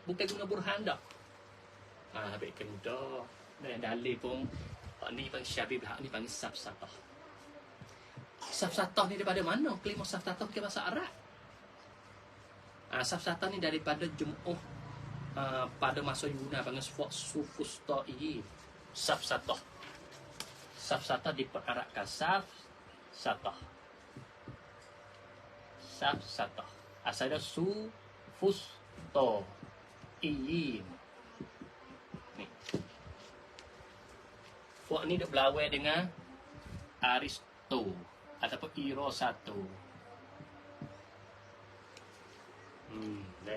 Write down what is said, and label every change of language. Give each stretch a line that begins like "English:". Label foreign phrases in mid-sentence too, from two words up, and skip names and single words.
Malay: Bukan guna burhan dah. Habis kena. Dan dalil pun ni panggil Syabi bil haq, ni panggil safsatah. Safsatah ni daripada mana? Kelima safsatah ke bahasa Arab. Safsatah ni daripada jum'uh pada masa Yunani panggil sufustai safsatah. Safsatah diperarabkan safsatah. Safsatah. Asalnya sufusto iyim. Ni. Fuak ni duk berlawan dengan Aristo ataupun Erosato. Dah.